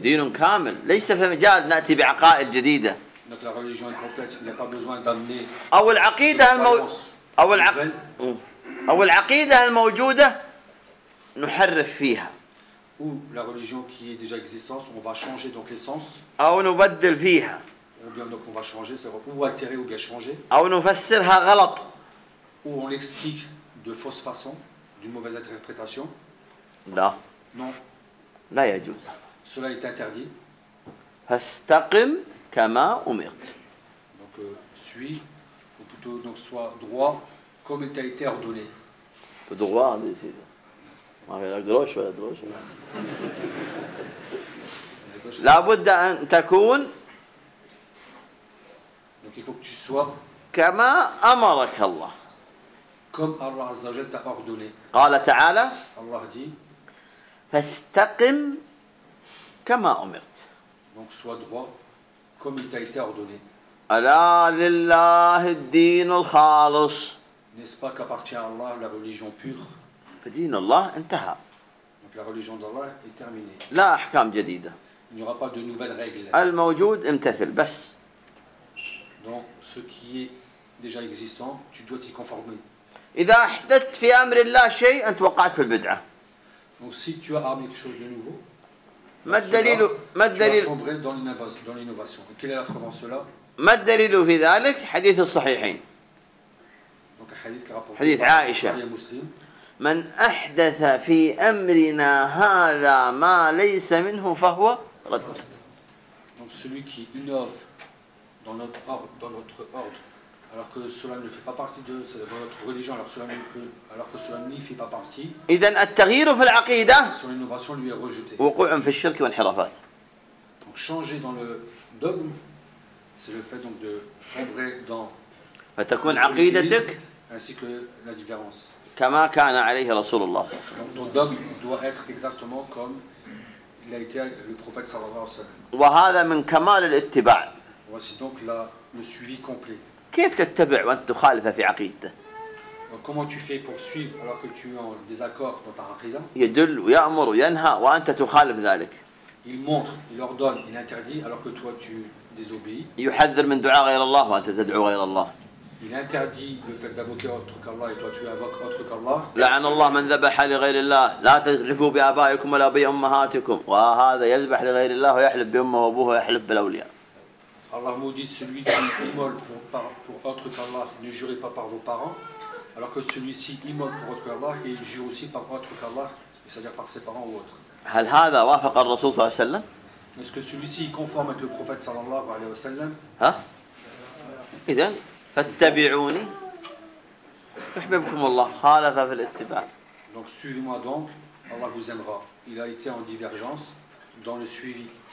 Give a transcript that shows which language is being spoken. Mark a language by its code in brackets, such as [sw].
[ar] دين كامل ليس في مجال نأتي بعقائد جديدة. [fr] Donc la religion est complète, il n'y a pas besoin d'amener. [ar] أو العقيدة أو العقيدة الموجودة نحرف فيها. [fr] Ou la religion qui est déjà existante, on va changer donc l'essence. [ar] أو نبدل فيها. [fr] Ou bien donc on va changer, ou altérer ou bien changer. [ar] أو نفسرها غلط. [fr] Ou on l'explique de fausse façon, d'une mauvaise interprétation. Là. Non. [ar] لا يجوز. [fr] Cela est interdit. [ar] فاستقم كما أمرت. [fr] Donc suis ou plutôt donc sois droit comme il t'a été ordonné. Droit ici. [ar] ما هي الغروش ولا الغروش؟ لا بد أن تكون. [fr] Donc il faut que tu sois. [ar] كما أمرك الله. [fr] Comme Allah [ar] عز وجل [fr] t'a ordonné. [ar] قال تعالى. [fr] Allah dit. [ar] فاستقم كما أمرت. [fr] Donc sois droit comme il t'a été ordonné. [ar] ألا لله الدين الخالص. [fr] N'est-ce pas qu'appartient à Allah la religion pure? [ar] فدين الله انتهى. [fr] Donc la religion d'Allah est terminée. [ar] لا أحكام جديدة. [fr] Il n'y aura pas de nouvelles règles. [ar] الموجود امتثل بس. [fr] Donc ce qui est déjà existant, tu dois t'y conformer. [ar] إذا أحدثت في أمر الله شيء أنت وقعت في البدعة. [fr] Donc si tu as amené quelque chose de nouveau. [ar] ما الدليل ما الدليل [fr] dans l'innovation. Et quelle est la preuve en cela? [ar] ما الدليل في ذلك حديث الصحيحين. Donc حديث كرابو. حديث عائشة. مسلم. من أحدث في أمرنا هذا ما ليس منه فهو رد. [fr] Donc celui qui innove dans notre ordre alors que cela ne fait pas partie de notre religion alors que cela n'y fait pas partie. [ar] إذن التغيير في العقيدة. [fr] Son innovation lui est rejetée. [ar] وقوع في الشرك والانحرافات. [fr] Donc changer dans le dogme, c'est le fait donc de sombrer dans. [ar] فتكون عقيدتك. [fr] Ainsi que la différence. [ar] كما كان عليه رسول الله صلى الله عليه وسلم. [fr] Ton dogme doit être exactement comme il a été le prophète [ar] صلى الله عليه وسلم. وهذا من كمال الاتباع. [fr] Voici donc la, le suivi complet. [ar] كيف تتبع وأنت تخالف في عقيدته؟ [fr] Comment tu fais pour suivre alors que tu es en désaccord dans ta aqida? [ar] يدل ويأمر وينهى وأنت تخالف ذلك. [fr] Il montre, il ordonne, il interdit alors que toi tu désobéis. [ar] يحذر من دعاء غير الله وأنت تدعو غير الله. [fr] Il interdit le fait d'invoquer autre qu'Allah et toi tu invoques autre qu'Allah. [ar] لعن الله من ذبح لغير الله لا تذبحوا بآبائكم ولا بأمهاتكم وهذا يذبح لغير الله ويحلب بأمه وأبوه ويحلب بالأولياء. [fr] Allah maudit celui qui immole pour autre qu'Allah, ne jurez pas par vos parents, alors que celui-ci immole pour autre qu'Allah et il jure aussi par autre qu'Allah, c'est-à-dire par ses parents ou autre. [ar] هل هذا وافق الرسول صلى الله عليه وسلم؟ [fr] Est-ce que celui-ci est conforme avec le prophète [ar] صلى الله عليه وسلم؟ ها؟ إذن فاتبعوني يحببكم الله خالف في الاتباع. [fr] Donc suivez-moi donc, Allah vous aimera. Il a été en divergence dans le suivi.